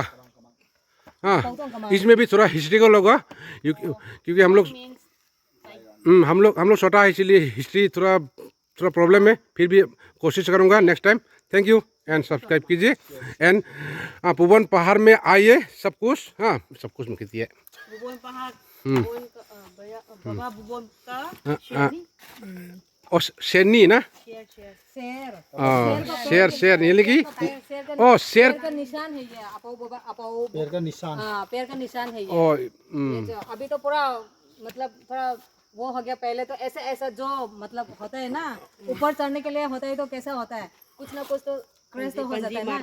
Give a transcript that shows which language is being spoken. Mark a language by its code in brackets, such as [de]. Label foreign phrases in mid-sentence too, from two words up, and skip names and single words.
[hi] हाँ, इसमें भी थोड़ा हिस्ट्रिकल होगा, क्योंकि हम लोग छोटा है, इसलिए हिस्ट्री थोड़ा प्रॉब्लम है। फिर भी कोशिश करूँगा [en] next time. thank you and subscribe [hi] कीजिए। एंड पुबन पहाड़ में आइए, सब कुछ। हाँ, सब कुछ में कीजिए। Bubon pahag, bubon baba bubon ka, और शेरनी ना, शेर यानी कि शेर का निशान है ये। अपाउ पैर का निशान। पैर का निशान है ये। और ये जो अभी तो पूरा मतलब थोड़ा वो हो गया। पहले तो ऐसा जो मतलब होता है ना, ऊपर चढ़ने के लिए होता है, तो कैसा होता है, कुछ ना कुछ तो क्रैश तो हो जाता है ना।